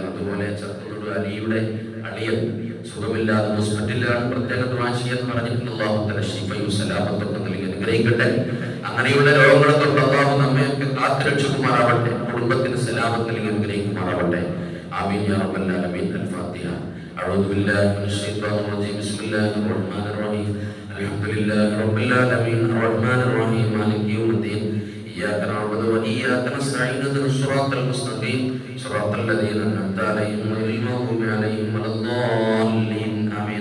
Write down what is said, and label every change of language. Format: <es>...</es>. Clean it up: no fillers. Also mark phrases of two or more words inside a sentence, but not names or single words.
<ml>അതുപോലെ ചക്കുന്നുട് അലിയുടെ അളിയൻ സുഖമില്ലാതെ ഹോസ്പിറ്റലിലാണ്, പ്രത്യേക ദുആ ചെയ്യാൻ പറഞ്ഞിട്ടുണ്ട്. അല്ലാഹു തആല ഷിഫയും സലാമത്തൊക്കെ നൽകി അനുഗ്രഹിക്കട്ടെ. അങ്ങനെയുള്ള രോഗങ്ങളെ തൊട്ട് അല്ലാഹു നമ്മയൊക്കെ കാത്തുരക്ഷിക്കുമാറാവട്ടെ. കുടുംബത്തിന് സലാമത്ത് നൽകി അനുഗ്രഹിക്കുമാറാവട്ടെ.</ml> <ar>آمين يا رب العالمين. الفاتحة. أعوذ بالله من الشيطان الرجيم. بسم الله الرحمن الرحيم. الحمد لله رب العالمين الرحمن الرحيم مالك يوم الدين إياك نعبد وإياك نستعين اهدنا الصراط المستقيم صراط الذين أنعمت عليهم غير المغضوب عليهم ولا الضالين آمين.</ar>